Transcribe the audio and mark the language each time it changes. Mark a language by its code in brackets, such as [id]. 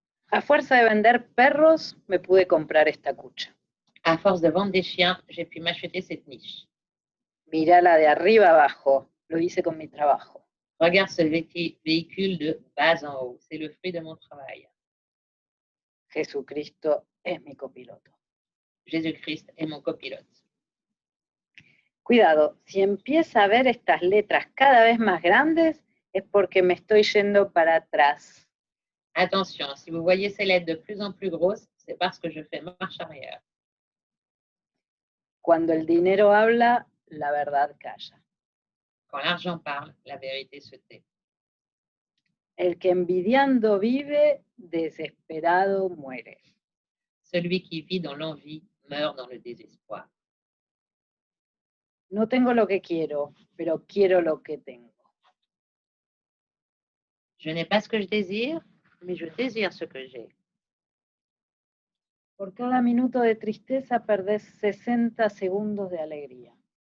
[es] A fuerza de vender perros, me pude comprar esta cucha. [fr] À force de vendre des chiens, j'ai pu m'acheter cette niche. [es] Mírala de arriba abajo, lo hice con mi trabajo. [fr] Regarde ce véhicule de bas en haut, c'est le fruit de mon travail. [es] Jesucristo es mi copiloto. [fr] Jésus-Christ est mon copilote. [es] Cuidado, si empieza a ver estas letras cada vez más grandes, es porque me estoy yendo para atrás. [fr] Attention, si vous voyez ces lettres de plus en plus grosses, c'est parce que je fais marche arrière. [es] Cuando el dinero habla, la verdad calla. [fr] Quand l'argent parle, la vérité se tait. [es] El que envidiando vive, desesperado muere. [fr] Celui qui vit dans l'envie meurt dans le désespoir. [es] No tengo lo que quiero, pero quiero lo que tengo. [fr] Je n'ai pas ce que je désire, mais je désire ce que j'ai. [es] Por cada minuto de tristeza perdés 60 segundos de alegría.